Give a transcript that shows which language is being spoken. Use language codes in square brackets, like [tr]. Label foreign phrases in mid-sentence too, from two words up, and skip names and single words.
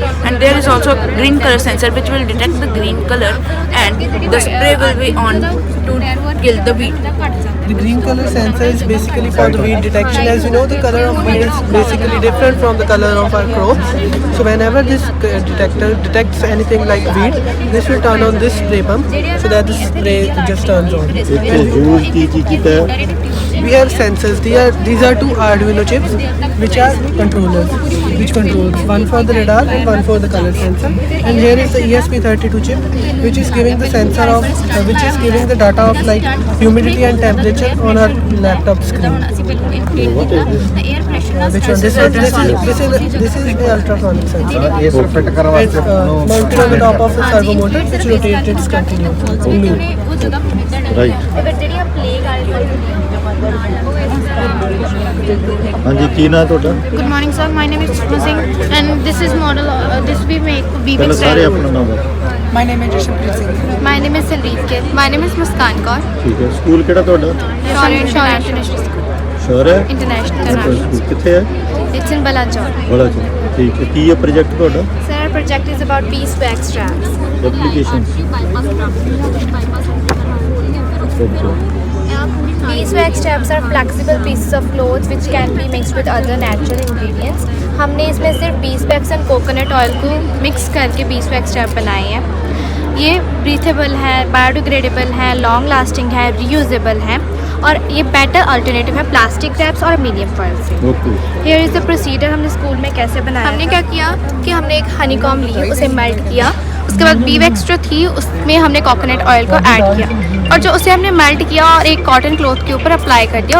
[en] And there is also a green color sensor which will detect the green color, and the spray will be on to kill the weed. The green color sensor is basically for the weed detection. As you know, the color of weed is basically different from the color of our crops. So whenever this detector detects anything like weed, this will turn on this spray pump so that the spray just turns on. [pa] ਇੱਥੇ ਯੂਜ਼ ਕੀ ਕੀਤਾ ਹੈ? [en] We have sensors. These are two Arduino chips, which are controllers, which controls one for the radar and one for the color sensor. And here is the ESP32 chip, which is giving the sensor of, which is giving the data of like humidity and temperature on our laptop screen. What is this? Which one? This is the ultrasonic sensor. It's mounted on the top of the servo motor, which rotates continuously. Right. [pa] ਹਾਂਜੀ ਕੀ ਨਾਂ ਤੁਹਾਡਾ? [en] Good morning, sir. My name is Sushma Singh, and this is model. This we make [pa] ਪਹਿਲਾਂ BB ਸਾਰੇ [en] style. [pa] ਆਪਣਾ ਨਾਮ ਦੱਸੋ। [en] My name is Jashpreet Singh. My name is Sandeep Kaur. My name is Muskan Kaur. [pa] ਠੀਕ ਹੈ, ਸਕੂਲ ਕਿਹੜਾ ਤੁਹਾਡਾ? [en] Shore International School. [pa] ਸ਼ੋਰ ਹੈ? [en] International. [pa] ਸਕੂਲ ਕਿੱਥੇ ਹੈ? [en] It's in Balachor. [pa] ਬੜਾ ਜੀ। ਠੀਕ ਹੈ, ਕੀ ਹੈ ਪ੍ਰੋਜੈਕਟ ਤੁਹਾਡਾ? [en] Sir, our project is about beeswax straps. ਐਪਲੀਕੇਸ਼ਨ। Beeswax straps are flexible pieces of clothes which can be mixed with other natural ingredients. [hi] हमने इसमें सिर्फ [en] beeswax and coconut oil [hi] को मिक्स करके [en] beeswax strap [hi] बनाए हैं। ये ब्रीथेबल है, बायोडिग्रेडेबल है, [en] long lasting [hi] है, रीयूजेबल है और ये [en] better alternative [hi] है [en] plastic wraps [hi] और [en] medium foil [hi] से। ओके। [en] here is the procedure [hi] हमने स्कूल में कैसे बनाया। हमने क्या किया कि हमने एक हनीकॉम ली, उसे मेल्ट किया, उसके बाद बीवैक्स जो थी उसमें हमने [en] coconut oil [hi] को ऐड किया और जो उसे हमने मेल्ट किया और एक [en] cotton cloth [hi] के ऊपर अप्लाई कर दिया।